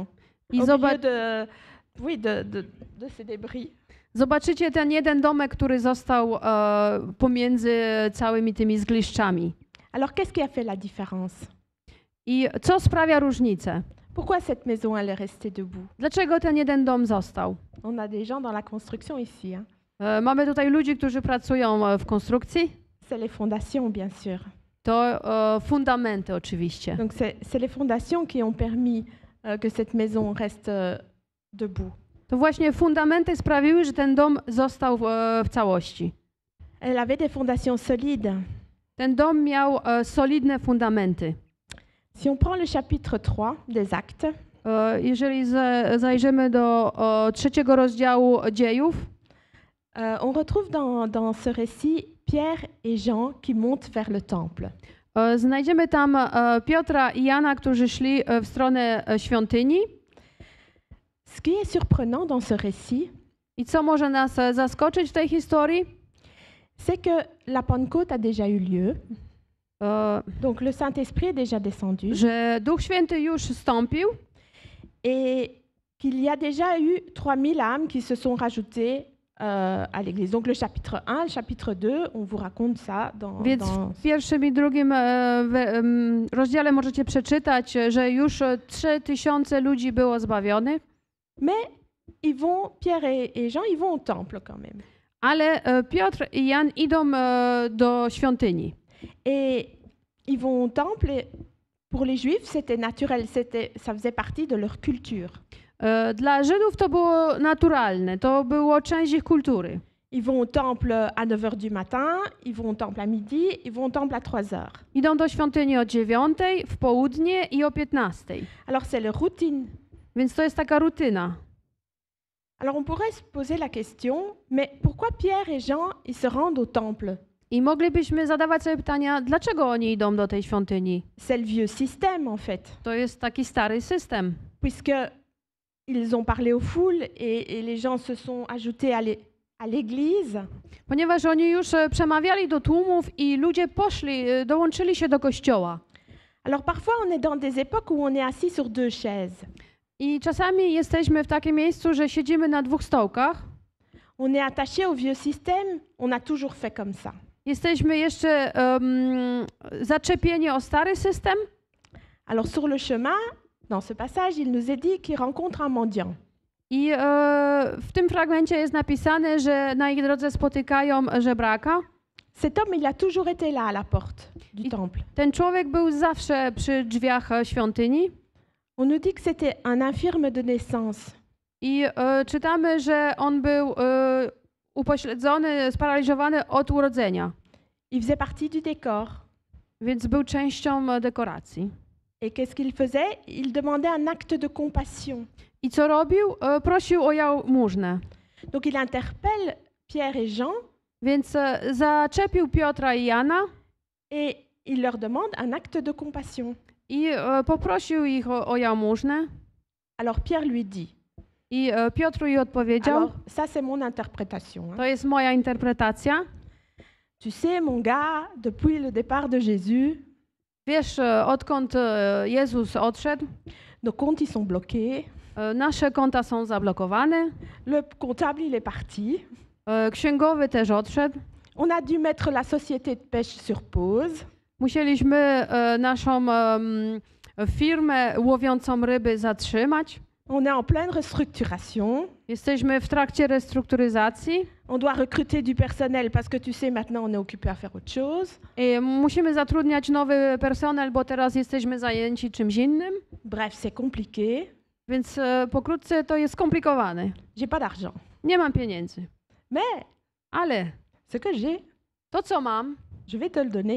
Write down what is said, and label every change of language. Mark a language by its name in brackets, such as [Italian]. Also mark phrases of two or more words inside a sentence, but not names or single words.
[Polish] I [French] Au milieu de ces débris. [Polish] Zobaczycie ten jeden domek, który został pomiędzy całymi tymi zgliszczami. [French] Alors, qu'est-ce qui a fait la différence? [Polish] I co sprawia różnicę? [French] Pourquoi cette maison, elle est restée debout? [Polish] Dlaczego ten jeden dom został? [French] On a des gens dans la construction ici. Hein. [Polish] Mamy tutaj ludzi, którzy pracują w konstrukcji. [French] C'est les fondations, bien sûr. [Polish] To fundamenty oczywiście. [French] Donc, c'est les fondations qui ont permis que cette maison reste debout. [Polish] To właśnie fundamenty sprawiły, że ten dom został w całości. [French] Elle avait des fondations solides. [Polish] Ten dom miał solidne fundamenty. [French] Si on prend le chapitre 3 des Actes, [Polish] jeżeli zajrzymy do 3 rozdziału Dziejów, [French] on retrouve dans ce récit Pierre et Jean qui montent vers le temple. [Polish] Znajdziemy tam Piotra i Jana, którzy szli w stronę świątyni. [French] Ce qui est surprenant dans ce récit, [Polish] I co może nas zaskoczyć w tej historii? [French] c'est que la Pentecôte a déjà eu lieu. Donc le Saint-Esprit est déjà descendu. [Polish] Że Duch Święty już zstąpił [French] Et qu'il y a déjà eu 3000 âmes qui se sont rajoutées à l'Église. Donc le chapitre 1, le chapitre 2, on vous raconte ça [Polish] Więc w pierwszym i drugim rozdziale możecie przeczytać, że już 3000 ludzi było zbawionych. [French] Mais Pierre et Jean, ils vont au temple quand même. [Polish] Ale Piotr i Jan idą do świątyni. [French] Et ils vont au temple Pour les Juifs, c'était naturel, ça faisait partie de leur culture. [Polish] Dla Żydów to było naturalne, to było część ich kultury. [French] Ils vont au temple à 9h du matin, ils vont au temple à midi, ils vont au temple à 3h. [Polish] Idą do świątyni o 9, w południe i o 15. [French] Alors c'est leur routine. [Polish] Więc to jest taka rutyna. [French] Alors on pourrait se poser la question, mais pourquoi Pierre et Jean, ils se rendent au temple? [Polish] I moglibyśmy zadawać sobie pytania, dlaczego oni idą do tej świątyni? [French] C'est le vieux système en fait, [Polish] To jest taki stary system. [French] puisque ils ont parlé aux foules et les gens se sont ajoutés à l'église. [Polish] Ponieważ oni już przemawiali do tłumów i ludzie poszli, dołączyli się do kościoła. [French] Alors parfois on est dans des époques où on est assis sur 2 chaises. [Polish] I czasami jesteśmy w takim miejscu, że siedzimy na 2 stołkach. [French] On est attaché au vieux système, on a toujours fait comme ça. [Polish] Jesteśmy jeszcze zaczepieni o stary system. [French] Alors sur le chemin, dans ce passage, il nous est dit qu'il rencontre un mendiant. [Polish] I w tym fragmencie jest napisane, że na ich drodze spotykają żebraka. [French] Cet homme, il a toujours été là à la porte du temple. [Polish] Ten człowiek był zawsze przy drzwiach świątyni. [French] On nous dit que c'était un infirme de naissance. [Polish] I czytamy, że on był upośledzony, sparaliżowany od urodzenia. [French] Il faisait partie du décor. [Polish] Więc był częścią dekoracji. [French] Et qu'est-ce qu'il faisait? Il demandait un acte de compassion. [Polish] I co robił? Prosił o jałmużnę. [French] Donc il interpelle Pierre et Jean. [Polish] Więc zaczepił Piotra i Jana. [French] Et il leur demande un acte de compassion. [Polish] I poprosił ich o jałmużnę. [French] Alors Pierre lui dit. [Polish] I Piotr jej odpowiedział. [French] Alors ça c'est mon interprétation. [Polish] To jest moja interpretacja. [French] Tu sais mon gars, depuis le départ de Jésus. [Polish] Wiesz, odkąd Jezus odszedł, [French] nos comptes ils sont bloqués. [Polish] Nasze konta są zablokowane. [French] Le comptable il est parti. [Polish] Księgowy też odszedł. [French] On a dû mettre la société de pêche sur pause. [Polish] Musieliśmy naszą firmę łowiącą ryby zatrzymać. [French] On est en pleine restructuration. [Polish] Jesteśmy w trakcie restrukturyzacji. [French] On doit recruter du personnel parce que tu sais maintenant on est occupé à faire autre chose. [Polish] I musimy zatrudniać nowy personel, bo teraz jesteśmy zajęci czymś innym. [French] Bref, c'est compliqué. [Polish] Więc pokrótce to jest skomplikowane. [French] J'ai pas d'argent. [Polish] Nie mam pieniędzy. [French] Mais [Polish] Ale [French] ce que j'ai, [Polish] to co mam, [French] je vais te le donner.